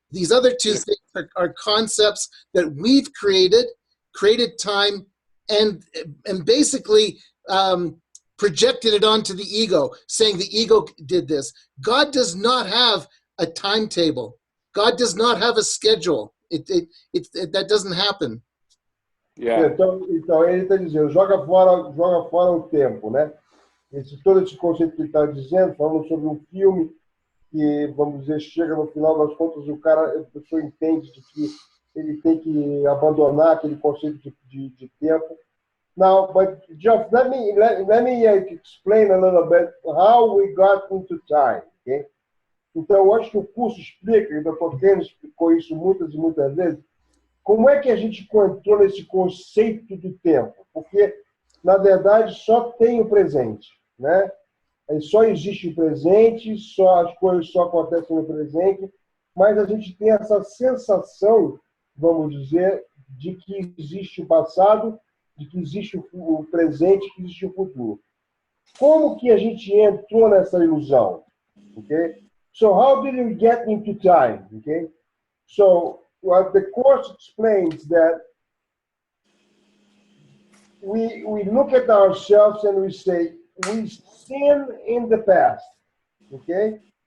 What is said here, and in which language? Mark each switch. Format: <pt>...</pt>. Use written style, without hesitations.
<en>These other two things are concepts that we've created time, and basically projected it onto the ego, saying the ego did this. God does not have a timetable. God does not have a schedule. That doesn't happen. Yeah.</en> <pt>Então ele está dizendo, joga fora o tempo, né? Todo esse conceito que ele está dizendo, falando sobre um filme que, vamos dizer, chega no final das contas, a pessoa entende de que ele tem que abandonar aquele conceito de tempo.</pt> <en>Now, but Jeff, let me explain a little bit how we got into time, okay?</en> <pt>Então, eu acho que o curso explica, e o Dr. Ken explicou isso muitas e muitas vezes, como é que a gente entrou nesse conceito do tempo? Porque, na verdade, só tem o presente, né? Só existe o presente, as coisas só acontecem no presente, mas a gente tem essa sensação, vamos dizer, de que existe o passado, de que existe o presente, que existe o futuro. Como que a gente entrou nessa ilusão? Okay?</pt> <en>So how did we get into time? Okay? So the course explains that we look at ourselves and we say, we sin in the past. Okay?</en>